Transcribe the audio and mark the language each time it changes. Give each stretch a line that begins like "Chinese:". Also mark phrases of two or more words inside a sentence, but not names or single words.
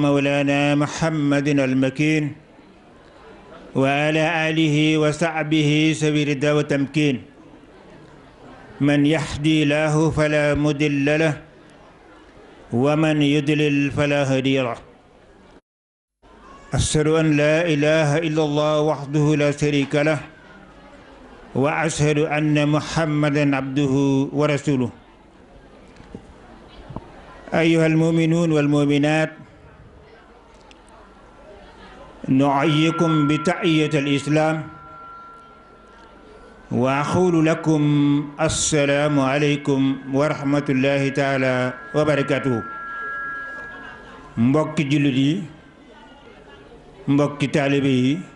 Arabic: مولانا محمد المكين وعلى آله وصحبه ذوي رضا وتمكين من يهد الله فلا مضل له ومن يضلل فلا هادي له أشهد أن لا إله إلا الله وحده لا شريك له وأشهد أن محمدا عبده ورسوله أيها المؤمنون والمؤمنات نحييكم بتحية الإسلام وأقول لكم السلام عليكم ورحمة الله تعالى وبركاته
Wolof: mbokki jullit yi mbokki taalibe yi